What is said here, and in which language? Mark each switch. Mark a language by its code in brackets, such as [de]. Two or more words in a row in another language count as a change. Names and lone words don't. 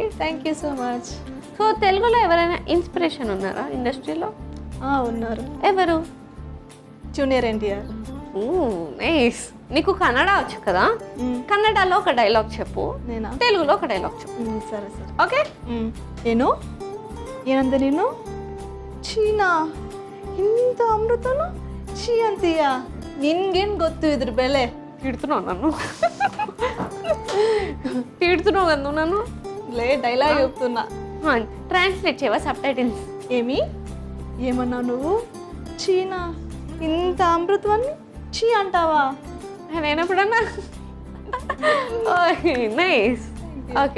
[en] thank you so much. [te] సో తెలుగులో ఎవరైనా ఇన్స్పిరేషన్ ఉన్నారా ఇండస్ట్రీలో? ఉన్నారు. ఎవరు? జూనియర్ ఎన్టీఆర్. నైస్. నీకు కన్నడ వచ్చు కదా, కన్నడలో ఒక డైలాగ్ చెప్పు, నేనా? తెలుగులో ఒక డైలాగ్ చెప్పు. సరే సరే. ఓకే. [kn] ಏನು ಏನಂದ ನೀನು? ಚೀನಾ ಇಂಥ ಅಮೃತನು ಚೀ ಅಂತೀಯ? ನಿನ್ಗೇನು ಗೊತ್ತು ಇದ್ರ ಬೆಲೆ? [te] తిడుతున్నావు నన్ను? తిడుతున్నావు కదా నన్ను? లే, డైలాగ్ చెప్తున్నా. ట్రాన్స్లేట్ చేయవా సబ్ టైటిల్స్? ఏమన్నావు నువ్వు? చీనా ఇంత అమృతమని చీ అంటావా? నేనెప్పుడన్నా? నైస్. ఓకే.